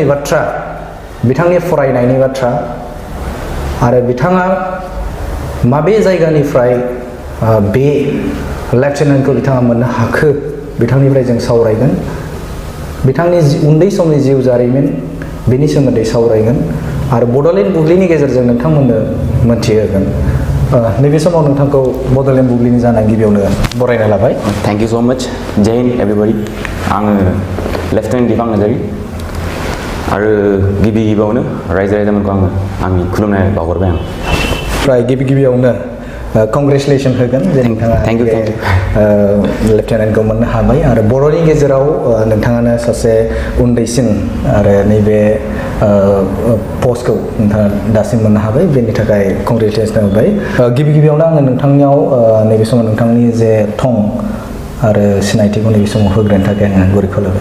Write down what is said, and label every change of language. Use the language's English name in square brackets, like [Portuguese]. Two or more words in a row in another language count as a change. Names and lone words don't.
[Bodo] बाथ्रा बिथांनि फरायनायनि बाथ्रा आरो बिथाङा माबे जायगानिफ्राय बे लेफ्टेनेन्टखौ बिथाङा मोननो हाखो बिथांनिफ्राय जों सावरायगोन बिथांनि उन्दै समनि जिउ जारिमिन बेनि सोमोन्दै सावरायगोन आरो बड'लेण्ड बुब्लिनि गेजेरजों नोंथांमोननो मोनथिहोगोन नैबे समाव नोंथांखौ बड'लेण्ड बुब्लिनि जानाय गिबियावनो बरायना लाबाय [English] thank you so much [Hindi] जय हिन्द [Bodo] एवरीबॉडी आङो लेफ्टेनेन्ट दिफां नार्जारि आरो गिबियावनो रायजो राजामोनखौ आङो आंनि खुलुमनाय बावहरबाय आं फ्राय गिबियावनो कंग्रेचुलेसन होगोन जे नोंथाङा [English] thank you [Bodo] लेफ्टेनेन्टखौ मोननो हाबाय आरो बर'नि गेजेराव नोंथाङानो सासे उन्दैसिन आरो नैबे पस्टखौ नोंथाङा दासिम मोननो हाबाय बेनि थाखाय कंग्रेचुलेसन होबाय गिबियावनो आङो नोंथांनियाव नैबे समाव नोंथांनि जे थं आरो सिनायथिखौ नैबे समाव होग्रोनो थाखाय आङो गुरै खावलायबाय